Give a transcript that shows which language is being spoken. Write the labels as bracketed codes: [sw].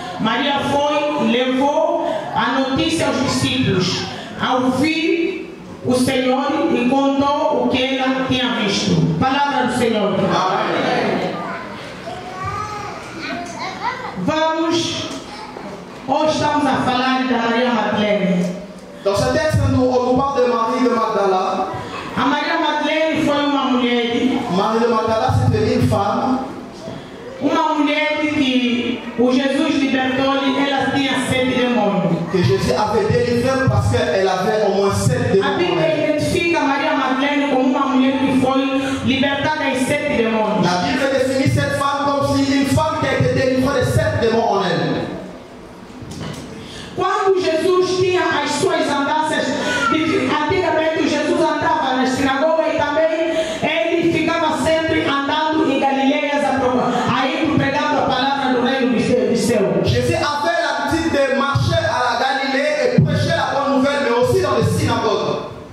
[pt] Maria foi e levou a notícia aos discípulos. Ao ouvir o Senhor, e contou o que ela tinha visto. Palavra do Senhor. Amém. Vamos, hoje estamos a falar da Maria Madeleine. [fr] Dans ce texte, on parle de Marie de Magdala. [pt] A Maria Madeleine foi uma mulher. [fr] Marie de Magdala, c'était une femme. [pt] Uma mulher que o Jesus libertou, ela tinha 7 demônios. [fr] Que Jésus avait délivré parce qu'elle avait au moins 7 démons. [pt] A Bíblia identifica Maria Madeleine como uma mulher que foi libertada em 7 demônios. [fr] La Bible définit cette femme comme si une femme qui a été délivrée de 7 démons en elle. [pt] Quando Jesus tinha as suas andanças, antigamente Jesus andava na sinagoga e também ele ficava sempre andando em Galileias, aí pregando a palavra do reino do céu. [fr] Jésus avait l'habitude de marcher à la Galilée et prêcher la bonne nouvelle, mais aussi dans les synagogues.